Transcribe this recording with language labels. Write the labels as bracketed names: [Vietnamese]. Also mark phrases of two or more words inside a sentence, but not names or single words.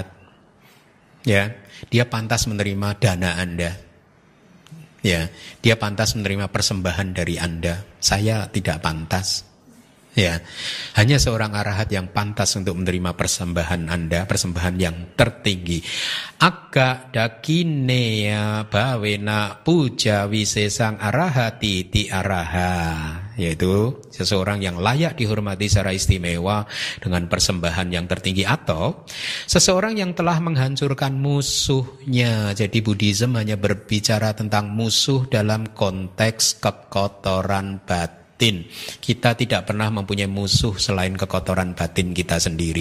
[Indonesian] Ya, dia pantas menerima dana Anda. Ya, dia pantas menerima persembahan dari Anda. Saya tidak pantas. Ya, hanya seorang arahat yang pantas untuk menerima persembahan Anda, persembahan yang tertinggi. [Pali] Aga dakinea bawena puja wisesang arahati ti araha, [Indonesian] yaitu seseorang yang layak dihormati secara istimewa dengan persembahan yang tertinggi, atau seseorang yang telah menghancurkan musuhnya. Jadi Buddhism hanya berbicara tentang musuh dalam konteks kekotoran batin. Kita tidak pernah mempunyai musuh selain kekotoran batin kita sendiri.